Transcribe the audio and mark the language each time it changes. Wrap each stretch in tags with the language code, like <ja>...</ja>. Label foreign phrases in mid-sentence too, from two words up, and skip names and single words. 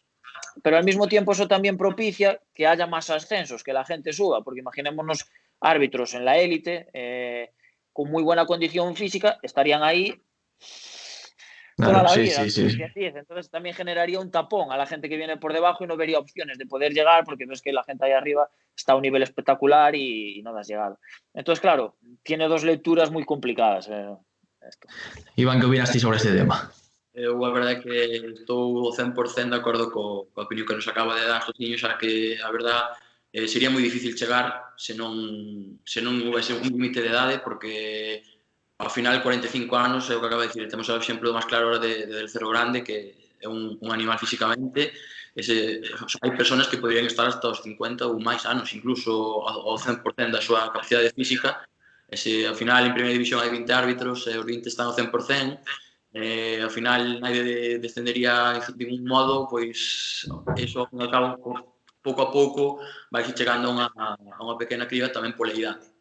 <es>Pero al mismo tiempo eso también propicia que haya más ascensos, que la gente suba, porque imaginémonos árbitros en la élite con muy buena condición física, estarían ahí toda la vida. Sí. Entonces también generaría un tapón a la gente que viene por debajo y no vería opciones de poder llegar, porque ves que la gente ahí arriba está a un nivel espectacular y no has llegado. Entonces, claro, tiene dos lecturas muy complicadas. Esto. Iván, ¿qué opinas ti sobre este tema?</es> <gl>Eu a verdade é que estou 100% de acordo coa opinión que nos acaba de dar Josiño, xa que a verdade sería moi difícil chegar se non houvese un límite de idade, porque ao final 45 anos é o que acaba de dicir, temos o exemplo máis claro del Cerro Grande, que é un animal físicamente, hai persoas que poderían estar hasta os 50 ou máis anos, incluso ao 100% da súa capacidade física, e se ao final en primeira división hai 20 árbitros e os 20 están ao 100%, ao final</gl> <es>nadie descendería de ningún modo,</es> <gl>pois eso ao fin e ao cabo pouco a pouco vai chegando a unha pequena criba tamén pola idade.</gl>